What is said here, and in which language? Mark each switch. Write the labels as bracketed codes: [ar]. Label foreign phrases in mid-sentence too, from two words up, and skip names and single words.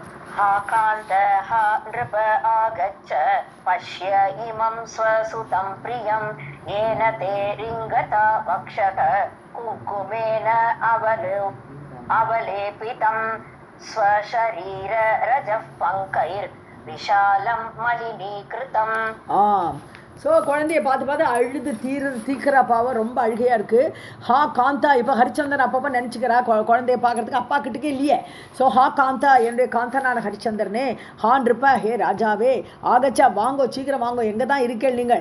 [sa] हा कान्त हा नृप आगच्छ पश्य इमं स्वसुतं प्रियं येन ते रिङ्गता वक्षः कुङ्कुमेन अवलेपितं स्वशरीर रजः पङ्कैर्विशालं मलिनीकृतम्. [ta] ஸோ குழந்தைய பார்த்து பார்த்து அழுது தீக்கிற பாவம் ரொம்ப அழுகையாக இருக்குது. [sa] हा कान्त, [ta] இப்போ ஹரிச்சந்திரன் அப்பப்போ நினச்சிக்கிறா குழந்தைய பார்க்குறதுக்கு அப்பா கிட்டக்கே இல்லையே. ஸோ [sa] हा कान्त, [ta] என்னுடைய காந்தனான ஹரிச்சந்திரனே, ஹான் இருப்ப ஹே ராஜாவே, ஆகச்சா வாங்கோ, சீக்கிரம் வாங்கோ, எங்கே தான் இருக்கேன் நீங்கள்.